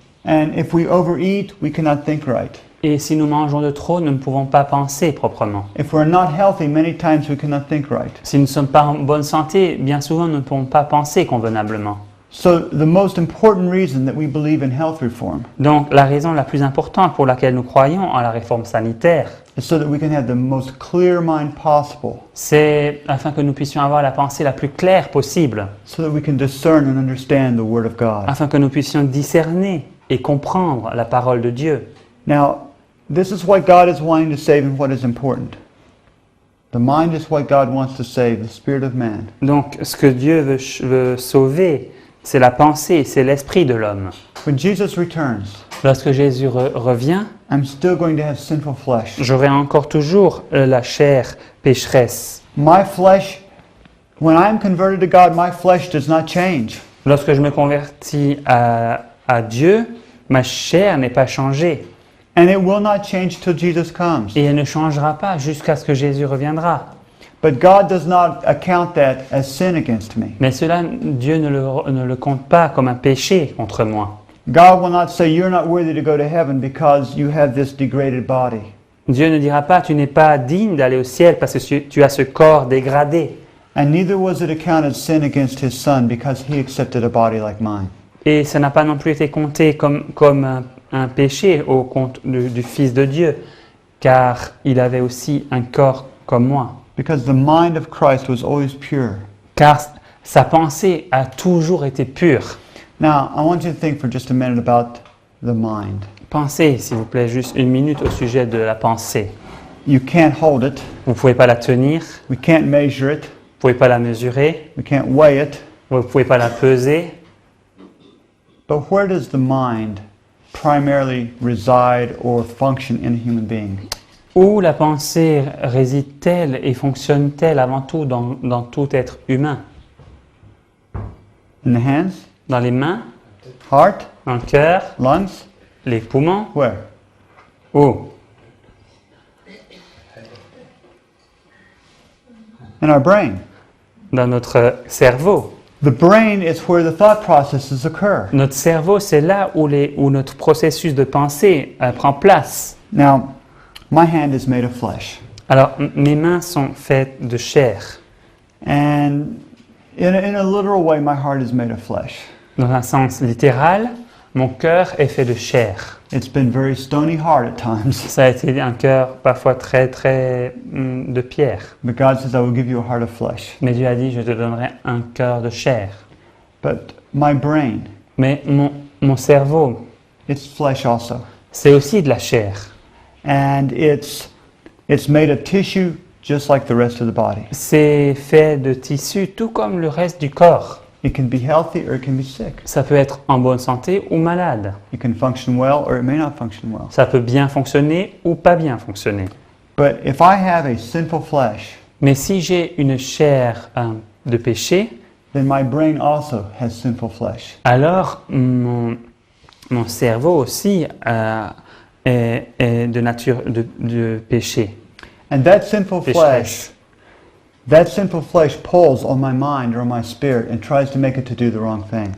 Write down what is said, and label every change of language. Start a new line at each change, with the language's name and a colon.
English: And if we overeat, we cannot think right.
French: Et si nous mangeons de trop, nous ne pouvons pas penser proprement.
English: If we're not healthy, many times we cannot think right.
French: Si nous ne sommes pas en bonne santé, bien souvent nous ne pouvons pas penser convenablement.
English: So the most important reason that we believe in health reform
French: Donc la raison la plus importante pour laquelle nous croyons en la réforme sanitaire,
English: is so that we can have the most clear mind possible,
French: c'est afin que nous puissions avoir la pensée la plus claire possible,
English: so that we can discern and understand the Word of God.
French: afin que nous puissions discerner et comprendre la parole de Dieu.
English: Now, this is what God is wanting to save and what is important. The mind is what God wants to save, the spirit of man.
French: Donc, ce que Dieu veut sauver, c'est la pensée, c'est l'esprit de l'homme.
English: When Jesus returns,
French: Lorsque Jésus revient,
English: I'm still going to have sinful flesh.
French: j'aurai encore toujours la chair pécheresse.
English: My flesh, when I'm converted to God, my flesh does not change.
French: Lorsque je me convertis à Dieu, ma chair n'est pas changée.
English: And it will not change till Jesus comes.
French: Et elle ne changera pas jusqu'à ce que Jésus reviendra.
English: But God does not account that as sin against me.
French: Mais cela, Dieu ne le compte pas comme un péché contre moi.
English: God will not say you're not worthy to go to heaven because you have this degraded body.
French: Dieu ne dira pas, tu n'es pas digne d'aller au ciel parce que tu as ce corps dégradé.
English: And neither was it accounted sin against his son because he accepted a body like mine.
French: Et ça n'a pas non plus été compté comme un péché au compte du Fils de Dieu, car il avait aussi un corps comme moi.
English: Because the mind of Christ was always pure.
French: Car sa pensée a toujours été pure.
English: Now, I want you to think for just a minute about the mind.
French: Pensez, s'il vous plaît, juste une minute au sujet de la pensée.
English: You can't hold it.
French: Vous ne pouvez pas la tenir,
English: We can't measure it.
French: vous ne pouvez pas la mesurer,
English: We can't weigh it.
French: vous ne pouvez pas la peser.
English: But where does the mind primarily reside or function in a human being?
French: Où la pensée réside-t-elle et fonctionne-t-elle avant tout dans tout être humain?
English: In the hands?
French: Dans les mains,
English: Heart?
French: dans le cœur,
English: Lungs?
French: les poumons?
English: Where?
French: Où?
English: In our brain.
French: Dans notre cerveau.
English: The brain is where the thought processes occur.
French: Notre cerveau, c'est là où notre processus de pensée prend place.
English: Now, my hand is made of flesh.
French: Alors, mes mains sont faites de chair.
English: And in a literal way, my heart is made of flesh.
French: Dans un sens littéral, mon cœur est fait de chair.
English: It's been very stony hard at times.
French: Ça a été un cœur parfois très de pierre.
English: But God says, I will give you a heart of flesh.
French: Mais Dieu a dit, je te donnerai un cœur de chair.
English: But my brain,
French: Mais mon cerveau,
English: it's flesh also.
French: c'est aussi de la chair.
English: And it's made of tissue just like the rest of the body.
French: C'est fait de tissu tout comme le reste du corps.
English: It can be healthy or it can be sick.
French: Ça peut être en bonne santé ou malade.
English: It can function well or it may not function well.
French: Ça peut bien fonctionner ou pas bien fonctionner.
English: But if I have a sinful flesh,
French: Mais si j'ai une chair de péché,
English: then my brain also has sinful flesh.
French: alors mon cerveau aussi est de nature de péché.
English: And that sinful
French: Pécheresse.
English: flesh pulls on my mind or on my spirit and tries to make it to do the wrong thing.